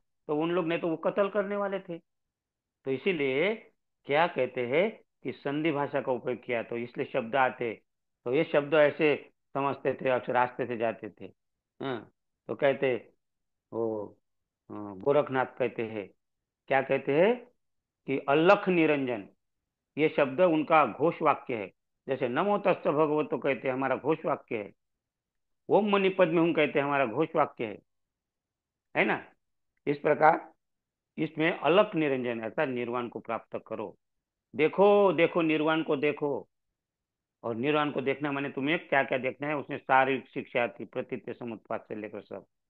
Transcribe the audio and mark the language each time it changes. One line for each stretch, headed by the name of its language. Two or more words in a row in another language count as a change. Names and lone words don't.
Hindi: तो उन लोग ने तो वो कत्ल करने वाले थे। तो इसीलिए क्या कहते हैं कि संधि भाषा का उपयोग किया, तो इसलिए शब्द आते। तो ये शब्द ऐसे समझते थे, अक्सर रास्ते से जाते थे। हाँ, तो कहते वो गोरखनाथ कहते हैं, क्या कहते हैं कि अलख निरंजन, ये शब्द उनका घोष वाक्य है। जैसे
Pali: नमो तस्ස भगवतो
Hindi: कहते हैं, हमारा घोष वाक्य है।
Sanskrit: ओम मणि पद्मे हूँ
Hindi: कहते हैं, हमारा घोष वाक्य है ना। इस प्रकार इसमें अलख निरंजन अर्थात निर्वाण को प्राप्त करो। देखो देखो निर्वाण को देखो। और निर्वाण को देखना माने तुम्हें क्या क्या देखना है, उसमें सारी शिक्षा थी, प्रतीत्य समुत्पाद से लेकर सब।